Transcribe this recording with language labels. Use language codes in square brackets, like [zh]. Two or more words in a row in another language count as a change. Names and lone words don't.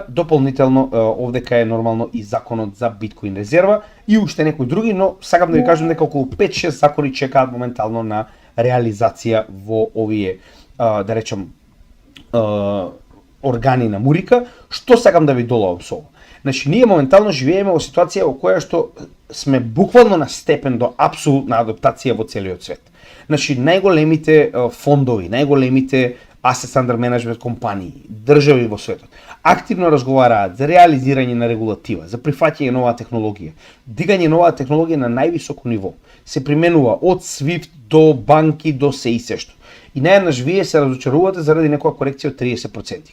[mk] Дополнително овдека е нормално и законот за биткоин резерва и уште некои други, но сакам да ви кажам дека околу 5-6 закони чекаат моментално на реализација во овие да речам органи на Мурика. Што сакам да ви доловам со ова? Значи, ние моментално живееме во ситуација во која што сме буквално на степен до апсолутна адаптација во целиот свет. Значи, најголемите фондови, најголемите [en] asset under management [mk] компании, држави во светот, активно разговараат за реализирање на регулатива, за прифаќање нова технологија, дигање нова технологија на највисоко ниво. Се применува од SWIFT до банки до се и сешто. И наједнаш вие се разочарувате заради некоја корекција од 30%.